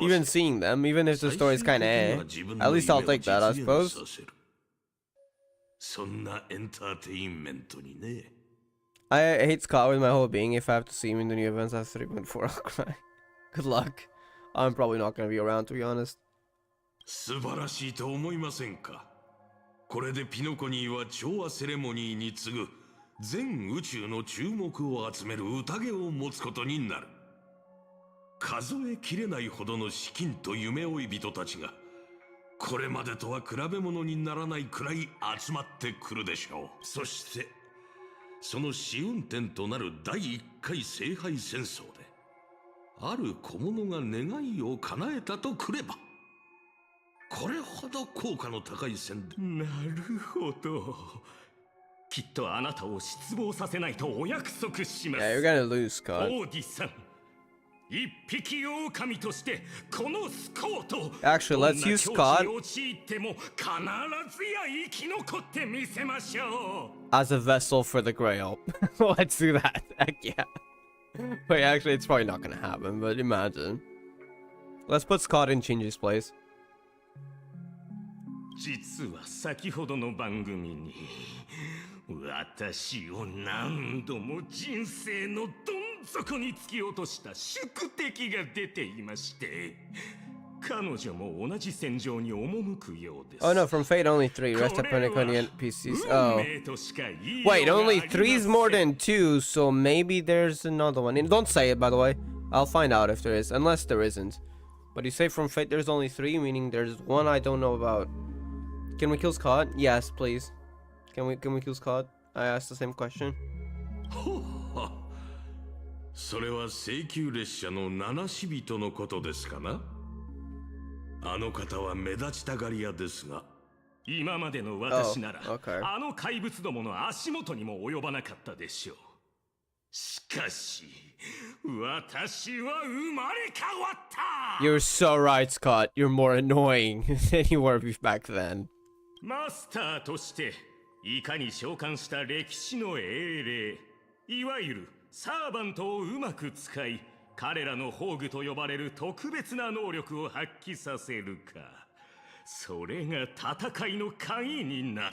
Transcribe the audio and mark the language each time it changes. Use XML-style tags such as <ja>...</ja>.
<en>Even seeing them, even if the story's kinda eh. At least I'll take that, I suppose.</en> <ja>そんなエンターテインメントにね。</ja> <en>I hate Scott with my whole being. If I have to see him in the new events after 3.4, I'll cry. Good luck. I'm probably not gonna be around, to be honest.</en> <ja>素晴らしいと思いませんか？これでピノコニーは調和セレモニーに次ぐ全宇宙の注目を集める宴を持つことになる。数えきれないほどの資金と夢追い人たちがこれまでとは比べ物にならないくらい集まってくるでしょう。そしてその試運転となる第1回聖杯戦争である小物が願いを叶えたとくれば、これほど効果の高い戦で。なるほど。きっとあなたを失望させないとお約束します。</ja> <en>Yeah, you're gonna lose, Scott.</en> <ja>オーディさん、一匹狼としてこのスコート</ja> <en>Actually, let's use Scott</en> <ja>陥っても必ずや生き残ってみせましょう。</ja> <en>as a vessel for the Grail. Let's do that. Heck yeah. Wait, actually, it's probably not gonna happen, but imagine. Let's put Scott in Shinji's place.</en> <ja>実は先ほどの番組に私を何度も人生のどん底に突き落とした宿敵が出ていまして、彼女も同じ戦場に赴くようです。</ja> <en>Oh no, from Fate only 3. Rest of Penaconian PCs. Oh. Wait, only 3 is more than 2, so maybe there's another one. And don't say it, by the way. I'll find out if there is, unless there isn't. But you say from Fate there's only 3, meaning there's one I don't know about. Can we kill Scott? Yes, please. Can we kill Scott? I asked the same question.</en> <ja>それは請求列車の七死人のことですかな。あの方は目立ちたがり屋ですが、今までの私なら、</ja> <en>okay.</en> <ja>あの怪物どもの足元にも及ばなかったでしょう。しかし、私は生まれ変わった。</ja> <en>You're so right, Scott. You're more annoying than you were back then.</en> <ja>マスターとしていかに召喚した歴史の英霊、いわゆるサーバントをうまく使い、彼らの宝具と呼ばれる特別な能力を発揮させるか、それが戦いの鍵になる。</ja>